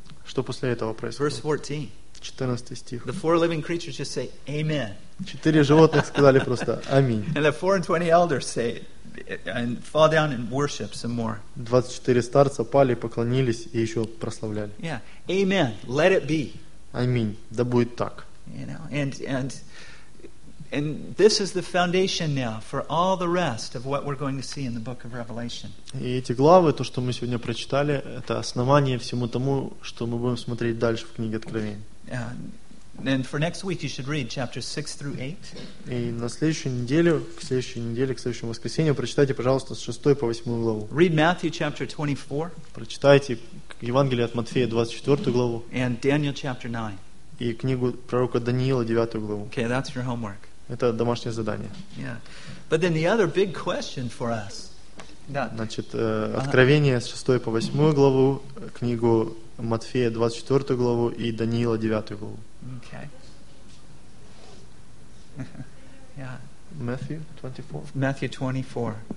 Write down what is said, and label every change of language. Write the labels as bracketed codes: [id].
[ru] Что после этого происходит? [en] Verse 14. [ru] 14 стих. [en] The four living creatures just say, Amen. [ru] Четыре животных сказали просто «Аминь». [en] And the 24 elders say, and fall down and worship some more. [ru] 24 старца пали, поклонились и еще прославляли. [en] Yeah. Amen. Let it be. [ru] Аминь. Да будет так. [en] You know, and this is the foundation now for all the rest of what we're going to see in the book of Revelation. [ru] И эти главы, то, что мы сегодня прочитали, это основание всему тому, что мы будем смотреть дальше в книге Откровения. [en] And for next week you should read chapters 6 through 8. [ru] И на следующей неделе, к следующему воскресенью, прочитайте, пожалуйста, с 6 по 8 главу. [en] Read Matthew chapter 24. [ru] Прочитайте Евангелие от Матфея 24 главу. [en] And Daniel chapter 9. [ru] И книгу пророка Даниила 9 главу. [en] Okay, that's your homework. [ru] Это домашнее задание. [en] Yeah. But then the other big question for us. [ru] Значит, Откровение с 6 по 8 главу, книгу Матфея 24 главу и Даниила 9 главу. [en] Okay. Yeah. Matthew 24.